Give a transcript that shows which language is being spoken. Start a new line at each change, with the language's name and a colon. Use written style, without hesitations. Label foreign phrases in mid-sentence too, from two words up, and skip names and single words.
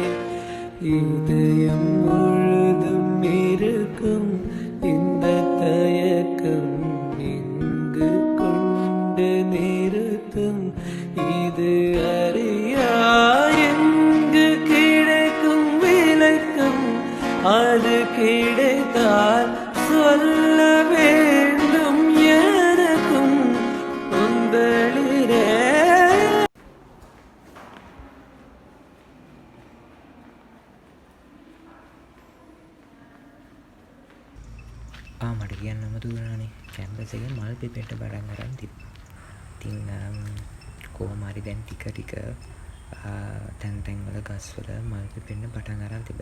Tamil: இதயம் முழுதும் இருக்கும் இந்த தயக்கம் இங்கு கொண்டு நிறுத்தும் இது அறியா எங்கு கிடைக்கும் விளக்கம் அது கிடைத்தால் சொல்ல வேண்டும் எனக்கும் உங்களிரே
Sinhala: මට කියන්නම දුවනනේ කැම්පස් එකේ මල් පිපෙන්න පටන් ගන්න තිබ්බා. ඉතින් කොහොම හරි දැන් ටික ටික තැන් වල ගස් වල මල් පිපෙන්න පටන් ගන්න තිබ්බා.